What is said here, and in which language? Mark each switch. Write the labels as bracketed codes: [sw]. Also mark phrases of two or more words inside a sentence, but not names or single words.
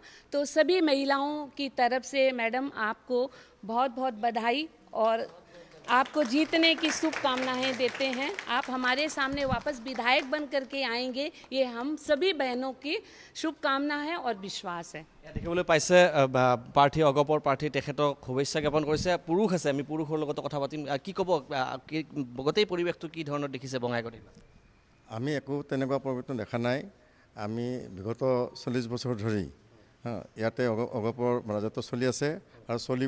[hi] तो सभी महिलाओं की तरफ से मैडम आपको बहुत बहुत बधाई और आपको जीतने की शुभकामनाएं देते हैं। आप हमारे सामने वापस विधायक बन करके आएंगे, ये हम सभी बहनों की शुभकामना है और विश्वास है। [as] দেখিবলৈ পাইছে প্ৰাৰ্থী অগপৰ প্ৰাৰ্থী তেখেতক শুভেচ্ছা জ্ঞাপন কৰিছে। পুৰুষ আছে, আমি পুৰুষৰ লগত কথা পাতিম। কি ক'ব, গোটেই পৰিৱেশটো কি ধৰণৰ দেখিছে বঙাইগাঁৱত? আমি একো তেনেকুৱা পৰিৱৰ্তন দেখা নাই। আমি বিগত 40 বছৰ ধৰি ইয়াতে অগপৰ ৰাজত্ব চলি আছে আৰু চলিব।